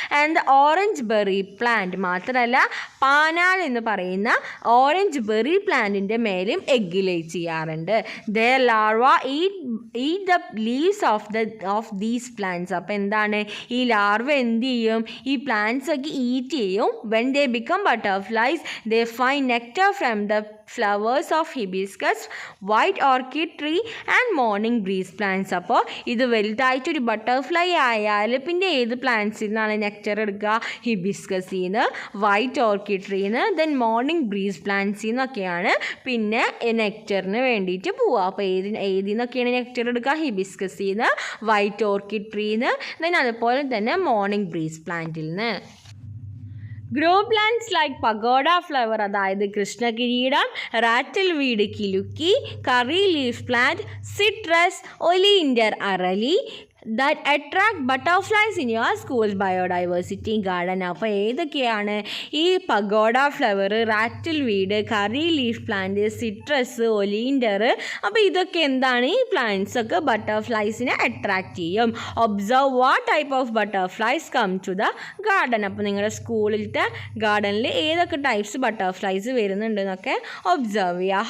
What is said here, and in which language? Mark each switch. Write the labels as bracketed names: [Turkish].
[Malayalam] And orange berry plant, മാത്രമല്ല പാനാൽ എന്ന് പറയുന്ന ഓറഞ്ച് ബെറി പ്ലാന്റിൻ്റെ മേലും എഗ്ഗ് ലേ ചെയ്യാറുണ്ട്. [English] The larva eat the leaves of these plants. [Malayalam] അപ്പോൾ എന്താണ്, ഈ ലാർവ എന്ത് ചെയ്യും, ഈ പ്ലാന്റ്സ് ഒക്കെ ഈറ്റ് ചെയ്യും. [English] when they become butterflies they find nectar from the flowers of hibiscus, white orchid tree and morning breeze plants. [Malayalam] അപ്പോൾ ഇത് വലുതായിട്ടൊരു ബട്ടർഫ്ലൈ ആയാൽ പിന്നെ ഏത് പ്ലാന്റ്സിൽ നിന്നാണ് നെക്ടർ എടുക്കുക, ഹിബിസ്കസിൽ നിന്ന്, white orchid ട്രീന്ന്, then morning breeze പ്ലാന്റ്സിൽ നിന്നൊക്കെയാണ് പിന്നെ നെക്ടറിന് വേണ്ടിയിട്ട് പോവുക. അപ്പോൾ ഏതിൽ നിന്നൊക്കെയാണ് നെക്ടർ എടുക്കുക, ഹിബിസ്കസിൽ നിന്ന്, വൈറ്റ് ഓർക്കിഡ് ട്രീന്ന്, ദെൻ അതുപോലെ തന്നെ മോർണിംഗ് ബ്രീസ് പ്ലാന്റിൽ നിന്ന്. [English] grow plants like pagoda flower, [Malayalam] അതായത് കൃഷ്ണകിരീടം, [English] Rattle weed കിലുക്കി, curry leaf plant, citrus, oleander അറലി, that attract butterflies in your school's biodiversity garden. [Malayalam] അപ്പോൾ ഏതൊക്കെയാണ് ഈ പഗോഡ ഫ്ലവർ, റാറ്റിൽ വീഡ്, കറി ലീഫ് പ്ലാന്റ്, സിട്രസ്, ഒലീൻഡർ. അപ്പോൾ ഇതൊക്കെ എന്താണ്? ഈ പ്ലാന്റ്സ് ഒക്കെ ബട്ടർഫ്ലൈസിനെ അട്രാക്റ്റ് ചെയ്യും. [English] Observe what type of butterflies come to the garden. [Malayalam] അപ്പോൾ നിങ്ങളുടെ സ്കൂളിലത്തെ ഗാർഡനിൽ ഏതൊക്കെ ടൈപ്സ് ബട്ടർഫ്ലൈസ് വരുന്നുണ്ട് എന്നൊക്കെ ഒബ്സർവ് ചെയ്യുക.